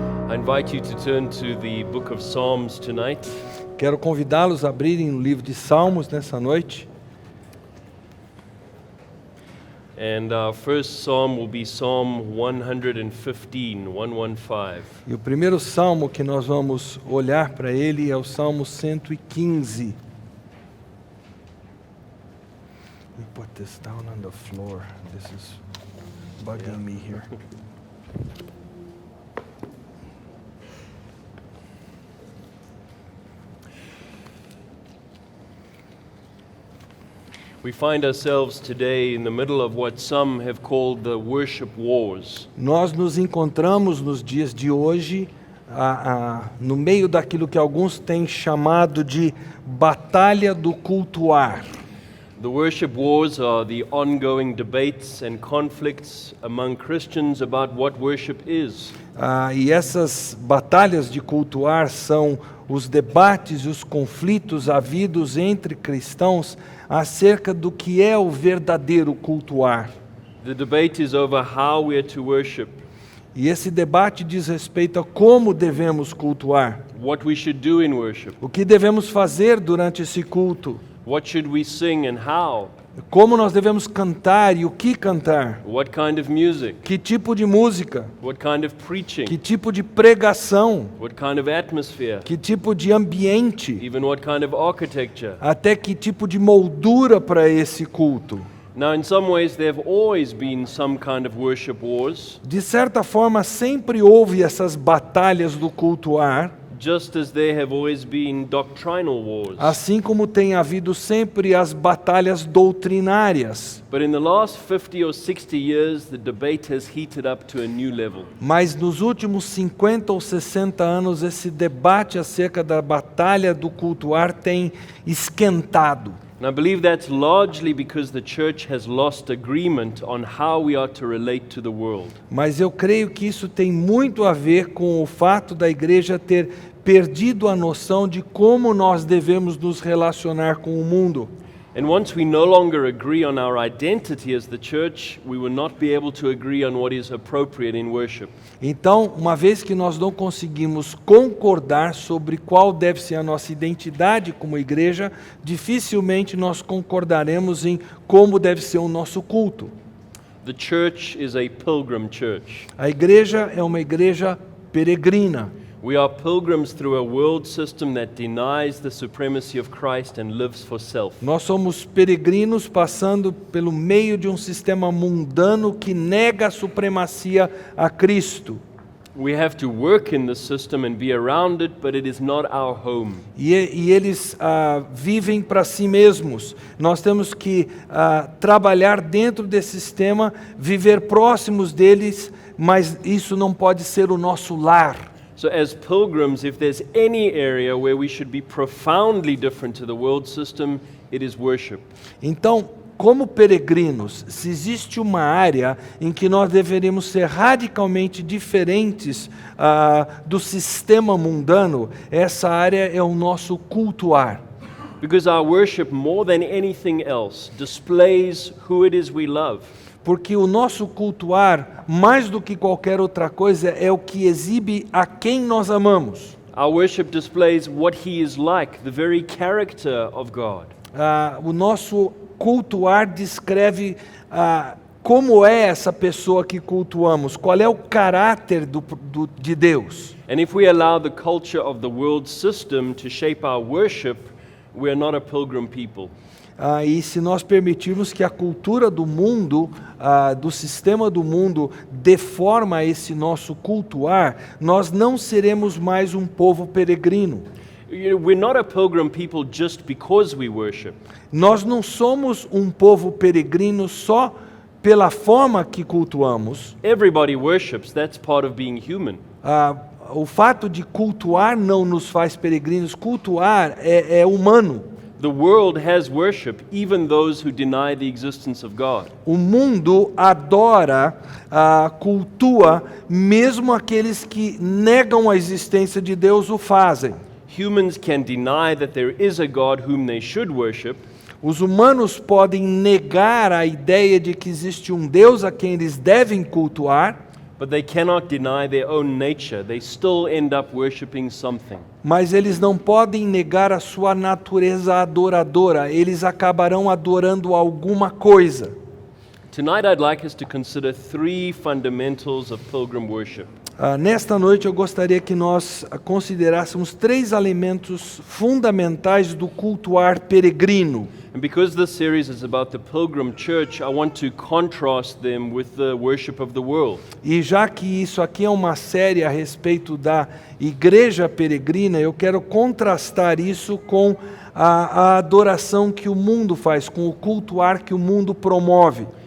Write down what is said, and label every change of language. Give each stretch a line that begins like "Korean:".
English: invite you to turn to the book of Psalms tonight.
Portuguese: Quero convidá-los a abrirem o livro de Salmos nessa noite.
English: And our first psalm will be Psalm 115, 115.
Portuguese: E o primeiro salmo que nós vamos olhar para ele é o Salmo 115.
English: Let me put this down on the floor. This is bugging me here. We find ourselves today in the middle of what some have called the worship wars.
Portuguese: Nós nos encontramos nos dias de hoje no meio daquilo que alguns têm chamado de batalha do cultuar.
English: The worship wars are the ongoing debates and conflicts among Christians about what worship is.
Portuguese: E essas batalhas de cultuar são os debates e os conflitos havidos entre cristãos acerca do que é o verdadeiro cultuar.
English: The debate is over how we are to worship,
Portuguese: E esse debate diz respeito a como devemos cultuar,
English: what we should do in worship,
Portuguese: o que devemos fazer durante esse culto,
English: what should we sing and how,
Portuguese: como nós devemos cantar e o que cantar,
English: what kind of music,
Portuguese: que tipo de música,
English: what kind of preaching,
Portuguese: que tipo de pregação,
English: what kind of atmosphere,
Portuguese: que tipo de ambiente,
English: even what kind of architecture.
Portuguese: até que tipo de moldura para esse culto.
English: Now, in some ways, there have always been some kind of worship wars,
Portuguese: De certa forma, sempre houve essas batalhas do cultuar,
English: just as there have always been doctrinal wars.
Portuguese: assim como tem havido sempre as batalhas doutrinárias.
English: But in the last 50 or 60 years, the debate has heated up to a new level.
Portuguese: Mas nos últimos 50 ou 60 anos, esse debate acerca da batalha do cultuar tem esquentado.
English: And I believe that's largely because the church has lost agreement on how we are to relate to the world.
Portuguese: Mas eu creio que isso tem muito a ver com o fato da igreja ter perdido a noção de como nós devemos nos relacionar com o mundo.
English: And once we no longer agree on our identity as the church, we will not be able to agree on what is appropriate in worship.
Portuguese: Então, uma vez que nós não conseguimos concordar sobre qual deve ser a nossa identidade como igreja, dificilmente nós concordaremos em como deve ser o nosso culto.
English: The church is a pilgrim church.
Portuguese: A igreja é uma igreja peregrina.
English: We are pilgrims through a world system that denies the supremacy of Christ and lives for self.
Portuguese: Nós somos peregrinos passando pelo meio de um sistema mundano que nega a supremacia a Cristo.
English: We have to work in the system and be around it, but it is not our home.
Portuguese: E eles vivem para si mesmos. Nós temos que trabalhar dentro desse sistema, viver próximos deles, mas isso não pode ser o nosso lar.
English: So as pilgrims, if there's any area where we should be profoundly different to the world system, it is worship.
Portuguese: Então, como peregrinos, se existe uma área em que nós deveríamos ser radicalmente diferentes do sistema mundano, essa área é o nosso cultuar.
English: Because our worship, more than anything else, displays who it is we love.
Portuguese: Porque o nosso cultuar, mais do que qualquer outra coisa, é o que exibe a quem nós amamos.
English: Our worship displays what He is like, the very character of God.
Portuguese: O nosso cultuar descreve como é essa pessoa que cultuamos, qual é o caráter de Deus.
English: And if we allow the culture of the world system to shape our worship, we are not a pilgrim people.
Portuguese: E se nós permitirmos que a cultura do mundo, do sistema do mundo, deforma esse nosso cultuar, nós não seremos mais um povo peregrino.
English: We're not a pilgrim people just because we worship.
Portuguese: Nós não somos um povo peregrino só pela forma que cultuamos.
English: Everybody worships, that's part of being human.
Portuguese: O fato de cultuar não nos faz peregrinos, cultuar é humano.
English: The world has worship, even those who deny the existence of God.
Portuguese: O mundo adora, cultua, mesmo aqueles que negam a existência de Deus o fazem.
English: Humans can deny that there is a God whom they should worship,
Portuguese: Os humanos podem negar a ideia de que existe um Deus a quem eles devem cultuar,
English: But they cannot deny their own nature. They still end up worshiping something.
Portuguese: Mas eles não podem negar a sua natureza adoradora, eles acabarão adorando alguma coisa.
English: Tonight I'd like us to consider three fundamentals of pilgrim worship.
Portuguese: Nesta noite eu gostaria que nós considerássemos 3 elementos fundamentais do cultuar peregrino.
English: And because this series is about the pilgrim church, I want to contrast them with the worship of the world.
Portuguese: E já que isso aqui é uma série a respeito da igreja peregrina, eu quero contrastar isso com a adoração que o mundo faz, com o cultuar que o mundo promove.